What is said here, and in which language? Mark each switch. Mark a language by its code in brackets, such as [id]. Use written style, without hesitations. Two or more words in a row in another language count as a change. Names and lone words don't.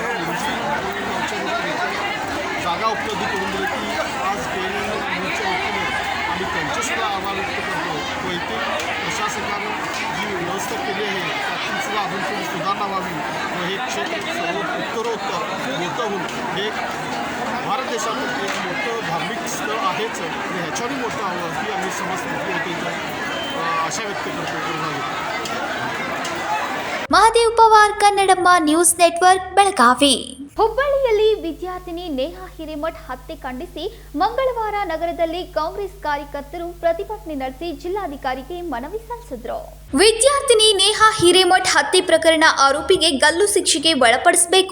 [mr] जागा उपलब्ध करून दिली की आज न्यूजच्या वतीने आम्ही त्यांचेसुद्धा आभार व्यक्त करतो व येथील प्रशासनाने जी व्यवस्था केली आहे त्यातून सुद्धा अजून थोडी सुधारणा व्हावी व हे क्षेत्र सर्व उत्तरोत्तर मोठं होऊन हे भारत देशातील एक मोठं धार्मिक स्थळ आहेच आणि ह्याच्यावरही मोठं हवं ही आम्ही समजतो होते आशा व्यक्त करतो. [kn] ಮಹದೇವ್ ಪವಾರ್ ಕನ್ನಡಮ್ಮ ನ್ಯೂಸ್ ನೆಟ್ವರ್ಕ್ ಬೆಳಗಾವಿ. ಹುಬ್ಬಳ್ಳಿಯಲ್ಲಿ ವಿದ್ಯಾರ್ಥಿನಿ ನೇಹಾ ಹಿರೇಮಠ್ ಹತ್ಯೆ ಖಂಡಿಸಿ ಮಂಗಳವಾರ ನಗರದಲ್ಲಿ ಕಾಂಗ್ರೆಸ್ ಕಾರ್ಯಕರ್ತರು ಪ್ರತಿಭಟನೆ ನಡೆಸಿ ಜಿಲ್ಲಾಧಿಕಾರಿಗೆ ಮನವಿ ಸಲ್ಲಿಸಿದರು. ವಿದ್ಯಾರ್ಥಿನಿ ನೇಹಾ ಹಿರೇಮಠ್ ಹತ್ಯೆ ಪ್ರಕರಣ ಆರೋಪಿಗೆ ಗಲ್ಲು ಶಿಕ್ಷೆಗೆ ಒಳಪಡಿಸಬೇಕು.